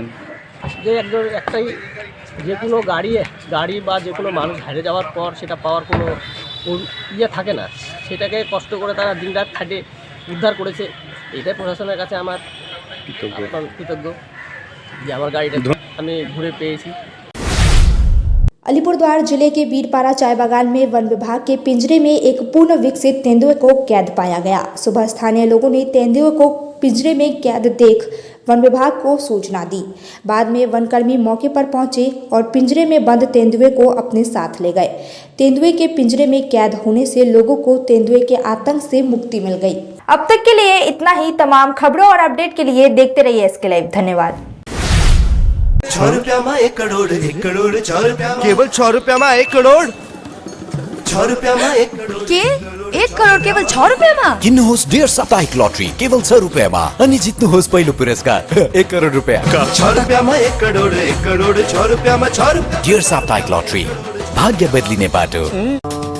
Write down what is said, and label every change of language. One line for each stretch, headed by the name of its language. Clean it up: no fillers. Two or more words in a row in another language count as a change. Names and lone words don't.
Bangla: যে একটাই, যে কোনো গাড়ি বা যে কোনো মানুষ হারিয়ে যাওয়ার পর সেটা পাওয়ার কোনো ইয়ে থাকে না, সেটাকে কষ্ট করে তারা দিনরাত খাটে উদ্ধার করেছে। এটাই প্রশাসনের কাছে আমার কৃতজ্ঞ, যে আমার গাড়িটা আমি ঘুরে পেয়েছি।
Hindi: अलीपुरद्वार जिले के बीरपारा चाय बागान में वन विभाग के पिंजरे में एक पूर्ण विकसित तेंदुए को कैद पाया गया। सुबह स्थानीय लोगों ने तेंदुए को पिंजरे में कैद देख वन विभाग को सूचना दी। बाद में वनकर्मी मौके पर पहुंचे और पिंजरे में बंद तेंदुए को अपने साथ ले गए। तेंदुए के पिंजरे में कैद होने से लोगों को तेंदुए के आतंक से मुक्ति मिल गई। अब तक के लिए इतना ही। तमाम खबरों और अपडेट के लिए देखते रहिए SK लाइव। धन्यवाद। 6 रुपया में 1 करोड़ 1 करोड़ 6 रुपया केवल 6 रुपया में 1 करोड़ 6 रुपया में 1 करोड़ के 1 करोड़ केवल 6 रुपया में
Nepali: किन्नुहोस् डेढ साप्ताहिक लटरी केवल 6 रुपियाँमा अनि जित्नुहोस् पहिलो पुरस्कार 1 करोड रुपियाँ।
Hindi: 6 रुपया में 1 करोड़ 6 रुपया में 6 रुपया।
Nepali: डेढ साप्ताहिक लटरी भाग्य बदलिने बाटो।